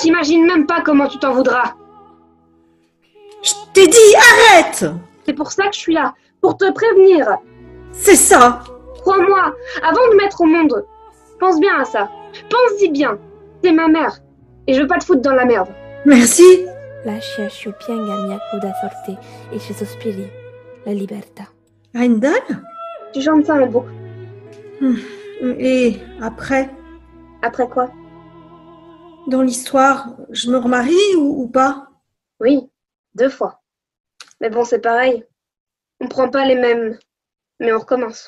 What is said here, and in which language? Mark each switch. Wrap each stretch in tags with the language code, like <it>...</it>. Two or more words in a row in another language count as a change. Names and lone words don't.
<fr>T'imagines même pas comment tu t'en voudras. Je t'ai dit arrête! C'est pour ça que je suis là, pour te prévenir. C'est ça. Crois-moi, avant de mettre au monde, pense bien à ça. Pense-y bien. T'es ma mère et je veux pas te foutre dans la merde. Merci.</fr> <it>Lascia sciupianga mia cruda sorte e ci sospiri la libertà.</it> <fr>Heimdall? Tu chantes ça en boucle. Et après? Après quoi? Dans l'histoire, je me remarie ou pas? Oui, 2 fois. Mais bon, c'est pareil. On prend pas les mêmes, mais on recommence.</fr>